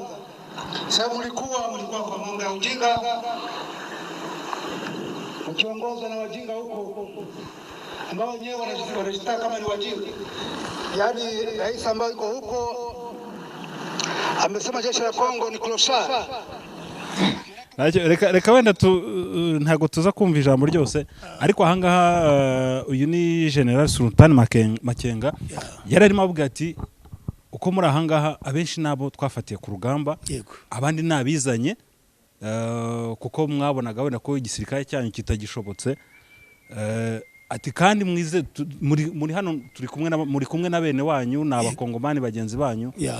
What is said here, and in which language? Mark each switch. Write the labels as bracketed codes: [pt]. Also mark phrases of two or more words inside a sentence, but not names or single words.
[sw] Sababu mlikuwa kwa mambo ya ujinga, mkiongozwa na wajinga huko ambao wenyewe wanajitaka kama ni wajinga. Yaani rais ambaye yuko huko amesema jeshi la Kongo ni clochard. [rw] Reka wenda ntago tuza kumva ijambo ryose, ariko ahangaha uyu ni General Sultani Makenga yararimo avuga ati uko muri ahangaha abenshi nabo twafatiye ku rugamba, abandi nabizanye kuko mwabonaga wenda ko igisirikare cyanyu kitagishobotse, ati kandi mwize muri hano muri kumwe na bene wanyu n'abakongomani bagenzi banyu.